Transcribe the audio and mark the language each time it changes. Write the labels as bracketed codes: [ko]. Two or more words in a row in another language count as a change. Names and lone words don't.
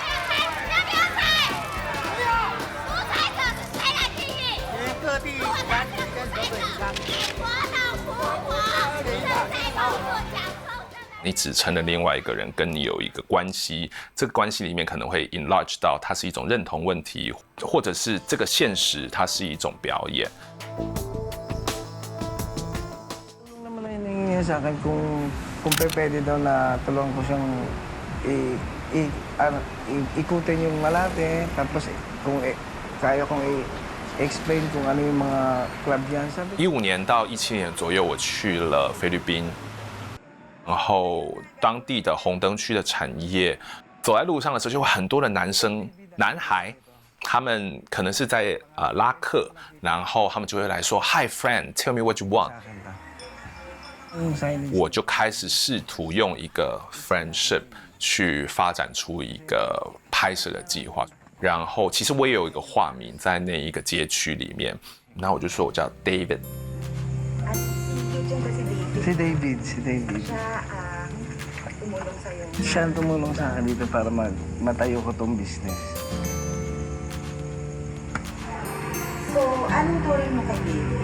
[zh] 各地团体跟手本商。你指称了另外一个人跟你有一个关系，这个关系里面可能会 enlarge 到它是一种认同问题，或者是这个现实它是一种表演。 [tl] Sa akin kung pwede daw na tulungan ko siyang ikutin yung Malate, tapos kung kaya kong explain kung ano yung mga club yan. Sabi ko, [zh] 15 年到17年左右，我去了菲律宾，然后当地的红灯区的产业，走在路上的时候，就会很多的男孩，他们可能是在拉客，然后他们就会来说 [en] Hi friend, tell me what you want。 [tl] yung silence. [zh] 我就开始试图用一个 friendship 去发展出一个拍摄的计划。然后其实我也有一个化名在那一个街区里面，然后我就说我叫 David。 [tl] At si David. Si David. Siya ang tumulong sa'yo. Siya ang tumulong sa akin dito para matayo ko tong business. So, anong turing mo kay David?